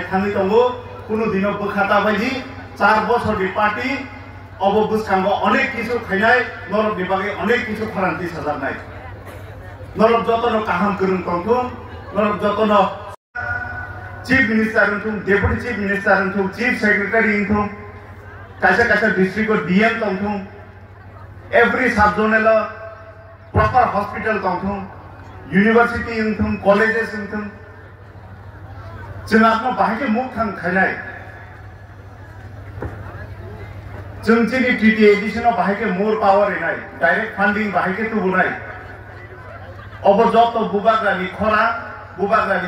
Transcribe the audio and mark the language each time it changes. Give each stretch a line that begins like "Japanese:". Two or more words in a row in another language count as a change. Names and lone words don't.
Kok Borok: थाङै दंगो कुनु दिनाव बोखाता बायदि 4 बछरनि पार्टी अब बुसखांगो अनेक किछु खायनाय नरकनि बागै अनेक किछु फारांथि साजारनाय नरक जतनो गाहाम गोरों दंथुम नरक जतनो
English: chief minister
Kok Borok: दंथुम
English: deputy chief minister
Kok Borok: दंथुम
English: chief secretary
Kok Borok: दंथुम कायसा कायसा
English: district DM
Kok Borok: दंथुम
English: every sub zonal proper hospital
Kok Borok: दंथुम यूनिवर्सिटी दंथुम कॉलेजेस दंथुम जों आपनो बाहायके मुख थां खायनाय जों जोंनि टीटी एडिशनाव बाहायके
English: more power
Kok Borok: एनाय
English: direct funding
Kok Borok: बाहायके तुबुनाय अब जत बुबाग्रानि खरा बुबाग्रानि